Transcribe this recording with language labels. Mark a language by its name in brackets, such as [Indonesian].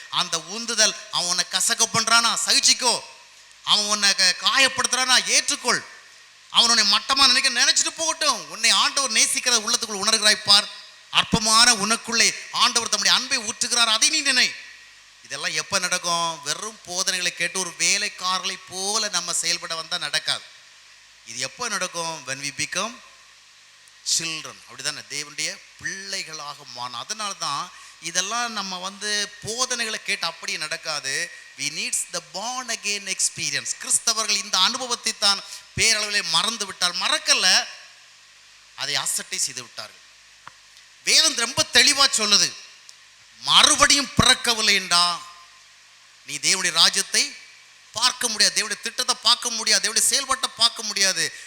[Tamil] அந்த உந்துதல், அவன் உன்னை கசக்க பண்றானா சகிச்சிக்கோ, அவன் உன்னை காயப்படுத்துறானா ஏற்றுக்கொள், அவன் உன்னை மட்டமா நினைச்சிட்டு போகட்டும், உன்னை ஆண்டவர் நேசிக்கிறத உள்ளத்துக்குள் உணர்கிறாய் பார். அற்பமான உனக்குள்ளே ஆண்டவர் தம்முடைய அன்பை ஊற்றுகிறார், அதை நீ நினை. இதெல்லாம் எப்ப நடக்கும்? வெறும் போதனைகளை கேட்டு ஒரு வேலைக்காரர்களை போல நம்ம செயல்பட வந்தா நடக்காது. இது எப்போ நடக்கும்? [English] when we become children, [Tamil] அப்படிதானே? தேவனுடைய பிள்ளைகளாக மாறும். அதனால தான் இதெல்லாம் நம்ம போதனைகளை கேட்டு அப்படியே நடக்காது. [English] we needs the born again experience. [Tamil] கிறிஸ்தவர்கள் இந்த அனுபவத்தை தான் பேரளவிலே மறந்து விட்டால், மறக்கல, அதை அசட்டை செய்து விட்டார்கள். வேதம் ரொம்ப தெளிவா சொல்லுது, மறுபடியும் பிறக்கவில்லை என்றா நீ தேவனுடைய ராஜ்யத்தை பார்க்க முடியாது, தேவனுடைய திட்டத்தை பார்க்க முடியாது, தேவனுடைய செயல்பாட்டை பார்க்க முடியாது.